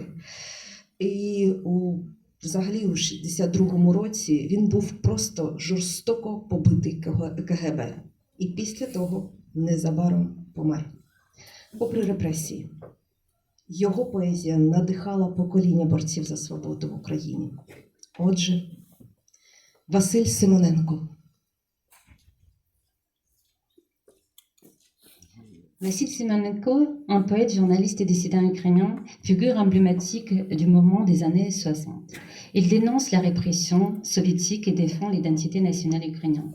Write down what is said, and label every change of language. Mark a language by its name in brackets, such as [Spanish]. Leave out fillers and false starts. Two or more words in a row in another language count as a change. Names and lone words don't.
[Ukrainian] І взагалі у 62-му році він був просто жорстоко побитий КГБ. І після того незабаром помер. Попри репресії, його поезія надихала покоління борців за свободу в Україні. Отже, Василь Симоненко. [French] Vassil Simonenko, un poète, journaliste et dissident ukrainien, figure emblématique du mouvement des années 60. Il dénonce la répression soviétique et défend l'identité nationale ukrainienne.